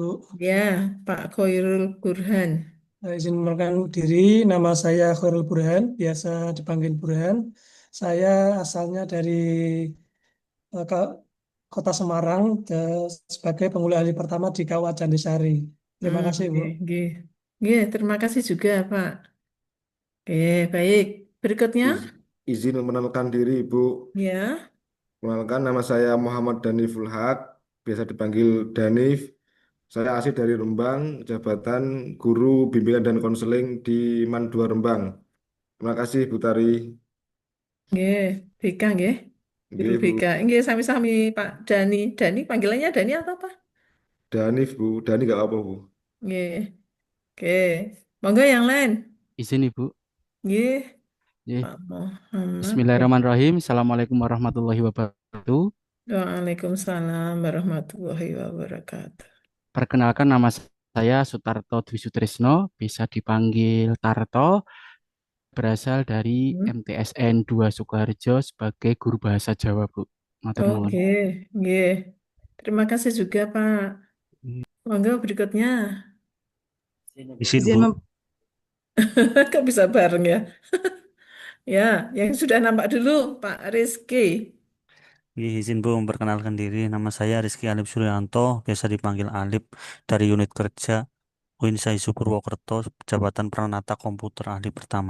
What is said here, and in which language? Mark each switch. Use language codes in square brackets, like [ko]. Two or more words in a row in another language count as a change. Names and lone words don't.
[id] Ya, Pak Khairul Burhan. Izin memperkenalkan diri, nama saya Khairul Burhan, biasa dipanggil Burhan. Saya asalnya dari Kota Semarang sebagai penghulu ahli pertama di KUA Candisari. Terima kasih, Bu. [jv] Nggih, nggih. [id] Nggih, terima kasih juga, Pak. Oke, baik. Berikutnya, Izin memperkenalkan diri, Ibu. ya. Perkenalkan, nama saya Muhammad Daniful Haq, biasa dipanggil Danif. Saya asli dari Rembang, jabatan guru bimbingan dan konseling di Man 2 Rembang. Terima kasih, Bu Tari. Nggih, BK nggih. Guru Nggih, Bu. BK. [jv] Nggih, sami-sami Pak Dani. [id] Dani panggilannya Dani atau apa? Danif, Bu. Dani nggak apa, Bu. Nggih. Oke. Monggo yang lain. Izin Ibu. Nggih, Nggih. Pak Muhammad. Ya. [ar] بسم الله الرحمن الرحيم السلام عليكم ورحمة الله وبركاته. وعليكم السلام ورحمة الله وبركاته. [id] Perkenalkan nama saya Sutarto Dwi Sutrisno, bisa dipanggil Tarto, berasal dari Hmm. MTSN 2 Sukoharjo sebagai guru bahasa Jawa, Bu. [jv] Matur nuwun. [id] Oke, nggih. Terima kasih juga, Pak. Monggo berikutnya. Izin Izin Bu, mem- Kok bisa bareng ya? Ya, yang sudah nampak dulu, Pak Rizky. izin Bu memperkenalkan diri. Nama saya Rizky Alip Suryanto, biasa dipanggil Alip dari unit kerja Uinsaisu Purwokerto, jabatan Pranata Komputer Ahli Pertama.